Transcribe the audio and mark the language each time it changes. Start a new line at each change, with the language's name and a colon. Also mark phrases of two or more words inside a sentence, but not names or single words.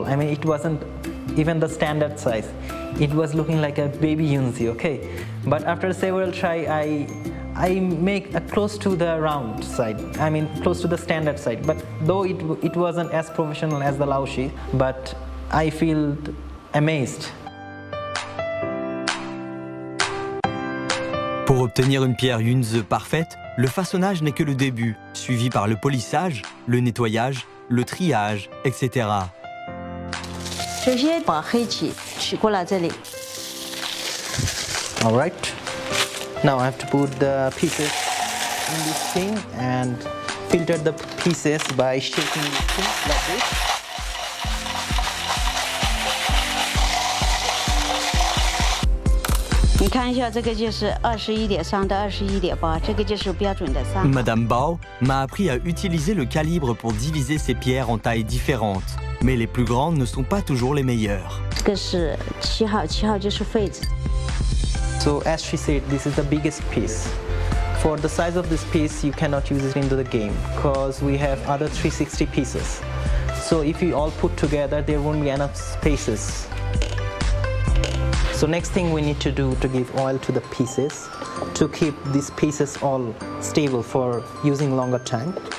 English: I mean, it wasn't even the standard size. It was looking like a baby Yunzi, okay? But after several try, I make a close to the round side. I mean, close to the standard side. But though it wasn't as professional as the Laoshi, but I feel amazed.
French: Pour obtenir une pierre Yunzi parfaite, le façonnage n'est que le début, suivi par le polissage, le nettoyage, le triage, etc.
Chinese: 首先把黑棋取过来这里，
English: All right. Now I have to put the pieces in this thing and filter the pieces by shaking this thing like this.
Chinese: 你看一下，这个就是21.3到21.8，这个就是标准的3。
French: Madame Bao m'a appris à utiliser le calibre pour diviser ces pierres en tailles différentes. Mais les plus grandes ne sont pas toujours les meilleures.
Chinese: 这个是7号，7号就是废子。
English: So as she said, this is the biggest piece. For the size of this piece, you cannot use it into the game because we have other 360 pieces. So if you all put together, there won't be enough spaces. So next thing we need to do to give oil to the pieces to keep these pieces all stable for using longer time.